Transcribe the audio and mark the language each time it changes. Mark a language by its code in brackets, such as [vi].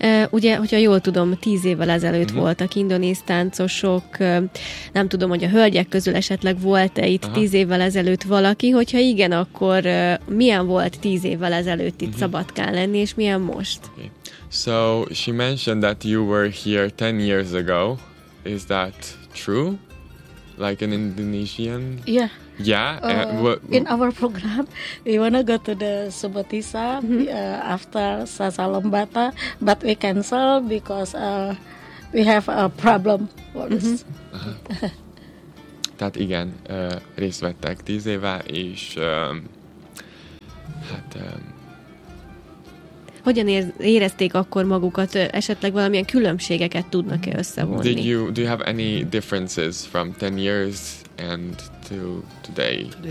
[hu] Ugye, hogyha jól tudom, 10 évvel ezelőtt uh-huh. voltak indonéz táncosok, nem tudom, hogy a hölgyek közül esetleg volt-e itt 10 évvel ezelőtt valaki, hogyha igen, akkor milyen volt 10 évvel ezelőtt itt uh-huh. Szabadkán lenni, és milyen most? [en] Okay. So, she mentioned that you were here 10 years ago. Is that true? like an Indonesian? Yeah. Yeah. In our program, we wanna go to the Subotisa after Sasalombata, but we cancel because we have a problem. [hu] Tehát igen, részt vettek 10 éve, és hát... Hogyan érezték akkor magukat? Esetleg valamilyen különbségeket tudnak-e összevonni? [en] Do you have any differences from 10 years and to today?